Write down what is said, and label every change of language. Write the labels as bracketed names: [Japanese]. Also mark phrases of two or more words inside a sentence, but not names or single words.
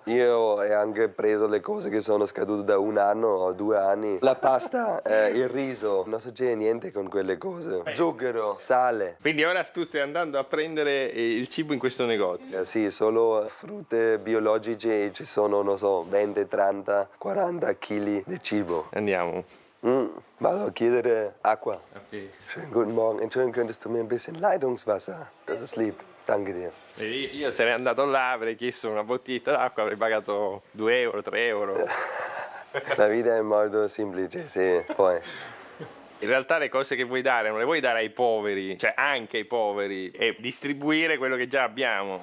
[Italian] Io ho anche preso le cose che sono scadute da 1 anno o 2 anni, la pasta, il riso, non succede niente con quelle cose, zucchero, sale. Quindi ora tu stai andando a prendere il cibo in questo negozio? Sì, solo frutte biologiche, ci sono, non so, 20, 30, 40 kg di cibo. Andiamo. Vado a chiedere acqua. Okay. [German] Schönen guten Morgen. Entschuldigen, könntest du mir ein bisschen Leitungswasser? Das ist lieb. Danke dir. [Italian] Io sarei andato là, avrei chiesto una bottiglietta d'acqua, avrei pagato 2 euro, 3 euro. La vita è molto semplice, sì. Poi. In realtà le cose che vuoi dare non le vuoi dare ai poveri, cioè anche ai poveri, e distribuire quello che già abbiamo.